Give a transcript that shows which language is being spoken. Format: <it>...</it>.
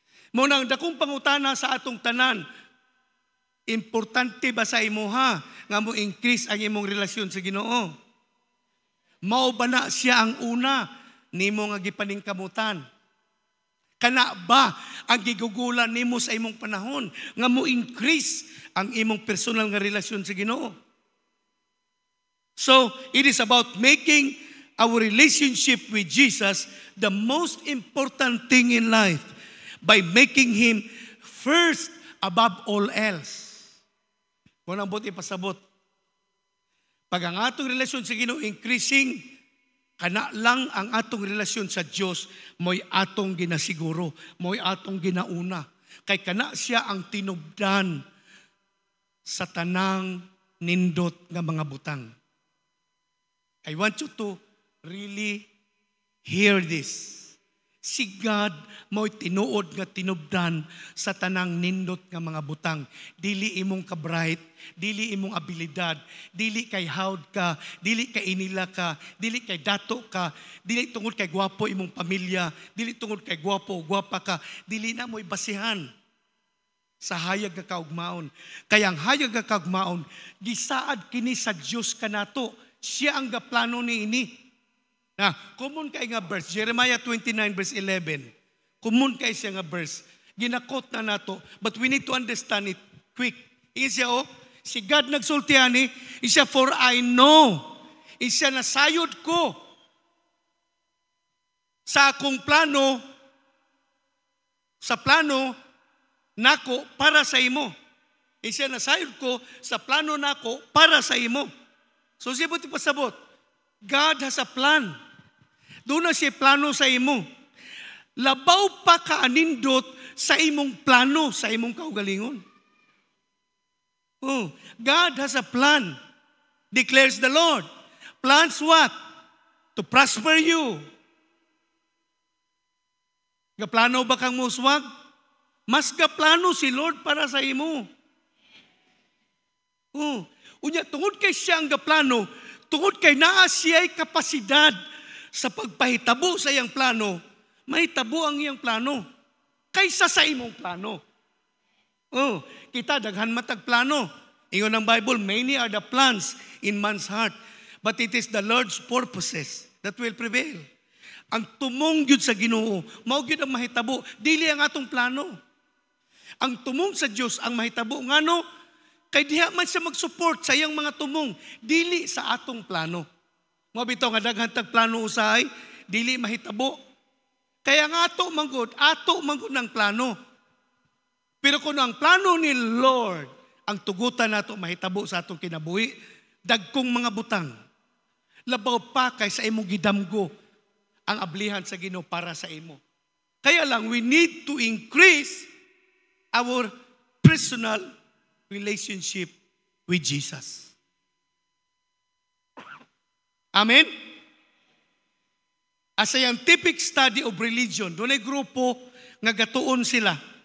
<ceb>Mo nang dakong pangutana sa atong tanan, importante ba sa imuha nga mo increase ang imong relasyon sa Ginoo? Mao ba na siya ang una nimo nga gipaningkamutan? Kana ba ang gigugulan nimo sa imong panahon nga mo increase ang imong personal nga relasyon sa Ginoo?</ceb> <en>So, it is about making our relationship with Jesus the most important thing in life by making Him first above all else.</en> <ceb>Kung ang buti pasabot, pag ang atong relasyon sa Ginoo increasing, kana lang ang atong relasyon sa Dios mo'y atong ginasiguro, mo'y atong ginauna. Kay kana siya ang tinubdan sa tanang nindot nga mga butang.</ceb> <en>I want you to really hear this.</en> <ceb>Si God mo'y tinuod nga tinubdan sa tanang nindot nga mga butang. Dili imong ka-bright, dili imong abilidad, dili kay hawd ka, dili kay inila ka, dili kay dato ka, dili tungod kay gwapo imong pamilya, dili tungod kay gwapo o gwapa ka, dili na mo'y basihan sa hayag nga kaugmaon. Kaya ang hayag nga kaugmaon, gisaad kini sa Dios kanato. Siya ang gaplano ni ini. Na, common kay nga verse, Jeremiah 29 verse 11. Common kay siya nga verse. Ginakot na nato,</ceb> <en>but we need to understand it quick.</en> <ceb>Isya si God nagsultihan ni, isya</ceb> <en>for I know.</en> <ceb>Isya nasayod ko sa akong plano, sa plano nako para sa imo. Isya nasayod ko sa plano nako para sa imo. So siya buti pasabot,</ceb> <en>God has a plan.</en> <ceb>Doon na siya plano sa imo. Labaw pa kaanindot sa imong plano, sa imong kaugalingon.</ceb> <en>God has a plan, declares the Lord. Plans what? To prosper you.</en> <ceb>Gaplano ba kang muswag? Mas gaplano si Lord para sa imo. Unya, tungod kay siya ang gaplano, tungod kay naa siya'y kapasidad sa pagpahitabo sa iyang plano, mahitabo ang iyang plano kaysa sa imong plano. Kita daghan matag plano. Ingon ang Bible,</ceb> <en>many are the plans in man's heart, but it is the Lord's purposes that will prevail.</en> <ceb>Ang tumong gyud sa Ginoo, mao gyud ang mahitabo, dili ang atong plano. Ang tumong sa Dios ang mahitabo ngano? Kay diha man siya mag-support sa iyang mga tumong, dili sa atong plano. Mo bitaw nga daghan tag plano usahay, dili mahitabo. Kaya nga ato manggod ng plano. Pero kung ang plano ni Lord ang tugutan nato mahitabo sa atong kinabuhi, dagkong mga butang. Labaw pa kay sa imong gidamgo ang ablihan sa Ginoo para sa imo. Kaya lang,</ceb> <en>we need to increase our personal relationship with Jesus. Amen? A scientific study of religion,</en> <ceb>doon ay grupo nga gatuon sila.</ceb>